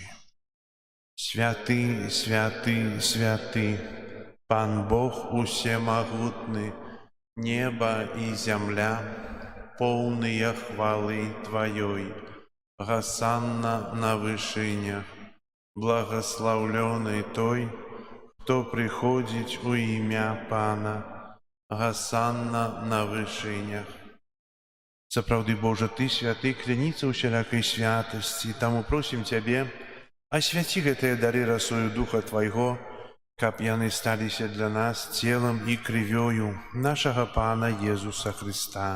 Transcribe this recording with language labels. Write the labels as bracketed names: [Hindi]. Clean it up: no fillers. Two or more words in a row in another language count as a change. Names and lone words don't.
[Belarusian] Святы, святы, святы, Пан Бог усемагутны, неба і зямля, поўныя хвалы Тваёй. Гасанна на вышынях, [Russian] благословленный той, кто приходит у имя Пана. [Belarusian] Гасанна на вышынях. Сапраўды, Божа, Ты святы, кляніца ўсялякай святасці, таму просім Цябе, асвяці гэтыя дары расою Духа Твайго, каб яны сталіся для нас целам і крывёю нашага Пана Езуса Христа.